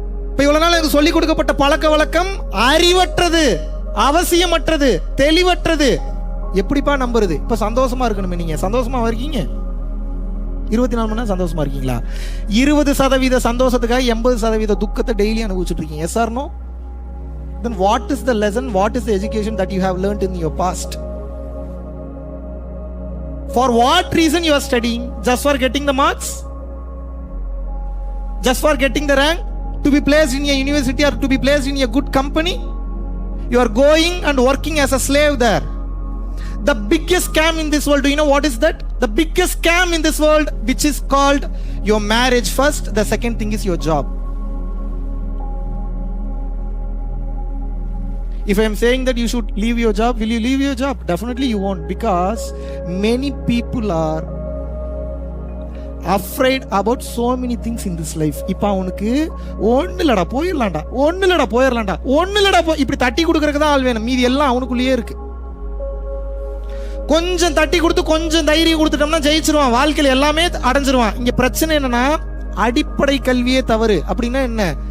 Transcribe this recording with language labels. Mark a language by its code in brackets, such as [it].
[ta] இப்ப இவ்வளவு நாள் எனக்கு சொல்லிக் கொடுக்கப்பட்ட பழக்க வழக்கம் அறிவற்றது, அவசியமற்றது, தெளிவற்றது. எப்படிப்பா நம்புறது? இப்ப சந்தோஷமா இருக்கணுமே. நீங்க சந்தோஷமா இருக்கீங்க? 24 மணி நேரம் சந்தோஷமா இருக்கீங்களா? 20% சந்தோஷத்துக்காக 80% துக்கத்தை டெய்லி அனுபவிச்சுட்டு இருக்கீங்க. S R no? [en] Then what is the lesson, what is the education that you have learned in your past? For what reason you are studying? Just for getting the marks? Just for getting the rank? To be placed in a university or to be placed in a good company? You are going and working as a slave there. The biggest scam in this world, do you know what is that? The biggest scam in this world, which is called your marriage first, the second thing is your job. If I am saying that you should leave your job, will you leave your job? Definitely you won't, because many people are afraid about so many things in this life. [ta] இப்போ அவனுக்கு ஒண்ணு இல்லடா போயிடலாம்டா, ஒண்ணு இல்லடா போயிடலாம்டா, ஒண்ணு இல்லடா இப்படி தட்டி கொடுக்கறதுக்கு தான் ஆள் வேணும். மீதி எல்லாம் அவனுக்குள்ளேயே இருக்கு. கொஞ்சம் தட்டி கொடுத்து கொஞ்சம் தைரியம் கொடுத்துட்டோம்னா ஜெயிச்சிருவான், வாழ்க்கையில் எல்லாமே அடைஞ்சிருவான். இங்க பிரச்சனை என்னன்னா அடிப்படை கல்வியே தவறு. அப்படின்னா என்ன?